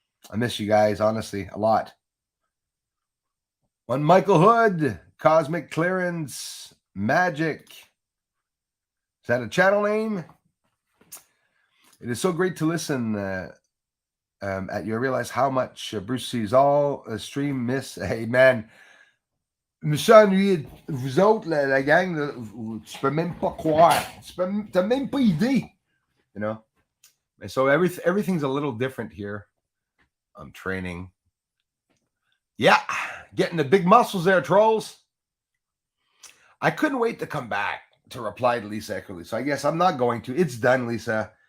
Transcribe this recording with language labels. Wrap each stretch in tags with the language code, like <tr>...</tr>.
<en>I miss you guys, honestly, a lot. One Michael Hood, Cosmic Clearance, MAJIC. Is that a channel name? It is so great to listen at you. I realize how much Bruce sees all stream miss. Hey man,</en> <fr>je me suis ennuyé. Vous autres, la gang, tu peux même pas croire. T'as même pas idée.</fr> <en>And so everything's a little different here. I'm training. Yeah, getting the big muscles there, trolls. I couldn't wait to come back to reply to Lisa Eckerly. So I guess I'm not going to. It's done, Lisa.</en>